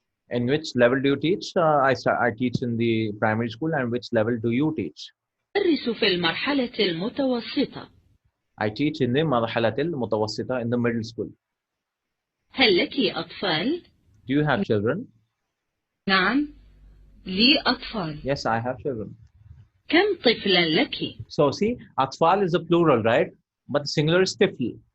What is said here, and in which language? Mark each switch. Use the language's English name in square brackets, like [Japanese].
[English] In which level do you teach? I teach in the primary school. And which level do you teach? [Arabic] أدرس في المرحلة المتوسطة. [English] I teach in the [Arabic] مرحلة المتوسطة, [English] in the middle school. [Arabic] هل لك أطفال؟ [English] Do you have children? [Arabic] نعم، لي أطفال. [English] Yes, I have children. [Arabic] كم طفلا لك؟ [English] So see, أطفال is a plural, right? But the singular is tifl.